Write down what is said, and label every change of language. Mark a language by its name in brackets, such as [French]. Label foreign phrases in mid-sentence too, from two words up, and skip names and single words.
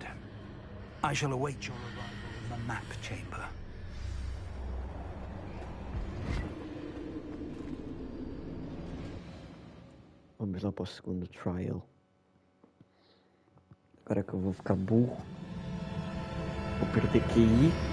[English] I shall await your arrival in the map chamber. [Portuguese] Vamos lá para o segundo trial. Agora que eu vou ficar burro. Vou perder QI.